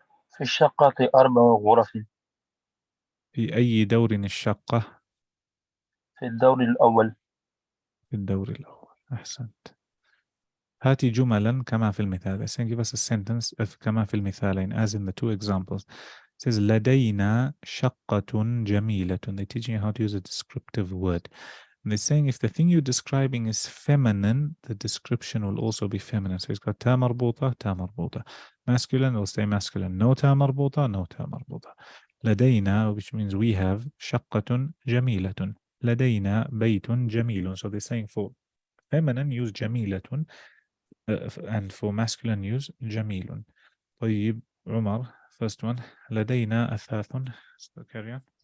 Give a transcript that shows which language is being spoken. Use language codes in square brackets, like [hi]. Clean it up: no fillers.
[ar] في الشقة 4 غرف. في أي دور الشقة؟ في الدور الأول. في الدور الأول. أحسنت. هاتي جملا كما في المثال. [en] Saying give us a sentence [ar] كما في المثالين, [en] as in the 2 examples. It says [ar] لدينا شقة جميلة. [en] They're teaching you how to use a descriptive word. And they're saying if the thing you're describing is feminine, the description will also be feminine. So it's got [ar] تا مربوطة, تا مربوطة. [en] Masculine will stay masculine. [ar] No تا مربوطة, no تا مربوطة. [en] لدينا, which means we have, [ar] شقة جميلة. لدينا بيت جميل. [en] So they're saying for feminine use جميلة, and for masculine use جميل. طيب, عمر, first one. [ar] لدينا أثاث. [en] Carry on.